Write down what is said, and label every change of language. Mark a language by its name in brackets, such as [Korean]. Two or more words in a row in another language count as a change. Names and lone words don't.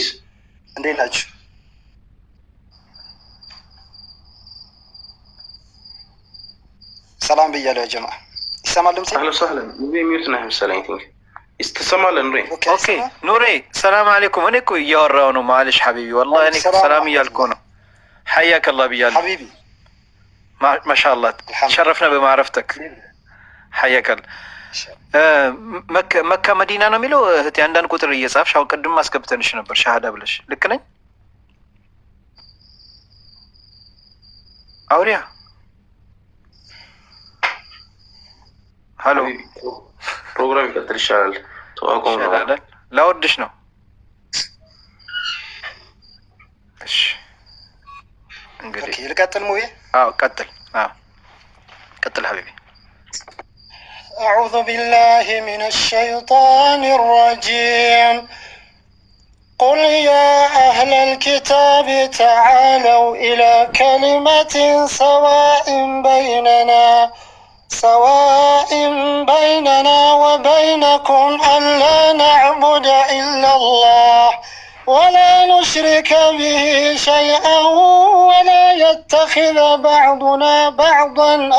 [Amharic] እንዴት ናችሁ? ሰላም ብያለሁ ያ ጀማ። ይሰማል ድምጼ? [Arabic] أهلا وسهلا። [Amharic] ሚዩት ነህ መሰለኝ። ቲንክ ይስተሰማል። ኑሬ ኦኬ ኑሬ [Arabic] السلام عليكم። [Amharic] እኔ እኮ እያወራሁ ነው። [Arabic] معليش حبيبي والله [Amharic] እኔ ሰላም እያልኩ ነው። [Arabic] حياك الله [Amharic] ብያለሁ ሐቢቢ። ማሻአላህ [Arabic] تشرفنا بمعرفتك حياك الله። [Amharic] መካ መዲና ነው የሚለው እህቴ። አንዳንድ ቁጥር እየጻፍሽ አሁን ቅድም ማስገብተንሽ ነበር ሻሃዳ ብለሽ። ልክ ነኝ? አውሪያ ሀሎ ፕሮግራም ይቀጥል ይሻላል። ተዋቆም ነው ላወድሽ ነው። እሺ እንግዲህ ልቀጥል ሙቤ? አዎ ቀጥል። አዎ ቀጥል ሀቢቢ። [Arabic] أعوذ بالله من الشيطان الرجيم. قل يا أهل الكتاب تعالوا إلى كلمة سواء بيننا وبينكم ألا نعبد إلا الله ولا نشرك به شيئا ولا يتخذ بعضنا بعضا